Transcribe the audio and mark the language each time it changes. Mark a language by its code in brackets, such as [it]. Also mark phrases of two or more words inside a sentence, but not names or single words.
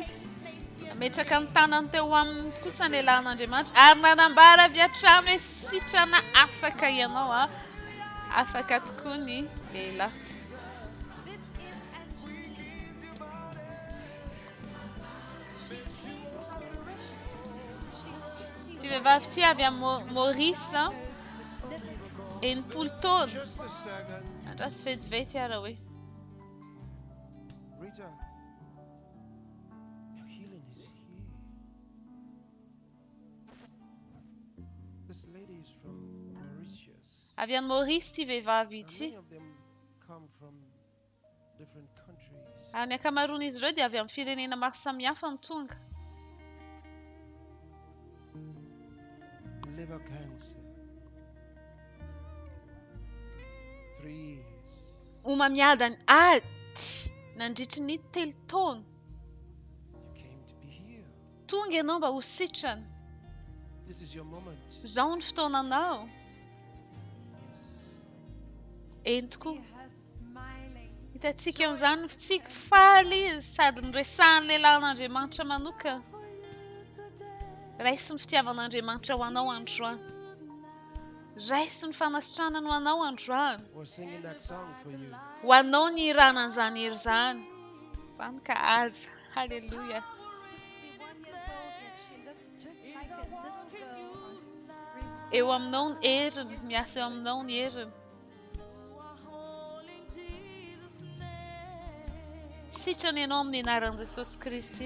[mg] Ametraka ny tanany teo aminy kosa ny lehilahin'Andriamanitra ary nanambara avy hatrany hoe sitrana afaka ianao afaka tokoa ny lehilahy. Ty vehivavy ty avy amin'ny Maurice enimpolo taona. [en] Just a second. [mg] Andrasy vetivety ara hoe. [en] Rita, your healing is here. This lady is from Mauritius. [mg] Avy amin'ny Maurice ty vehivavy [en] And [mg] ity. [en] many of them come from different countries. [mg] Ary ny ankamaroan'izy ireo dia avy amin'ny firenena maro samihafa ny tonga. [en] Liver cancer. 3 years. [mg] Omamiadany aty nandritry ny 3 taona. [en] You came to be healed. [mg] Tonga ianao mba ho sitrana. [en] This is your moment. [mg] Izao ny fotoananao. [en] Yes. [mg] Eny tokoa. Hitantsika amin'izany ny fitsika faly izy sady noresahan'ny lehilahin'Andriamanitra manokana. Raiso ny fitiavan'Andriamanitra ho anao androany. Raiso ny fanasitranana ho anao androany. [en] We're singing that song for you. [mg] Ho anao ny iranan'izany hery izany. Vanika aza. Halleluja. Eo aminao ny heriny, miasa eo aminao ny heriny. Sitrana ianao amin'ny anaran'i Jesosy Kristy.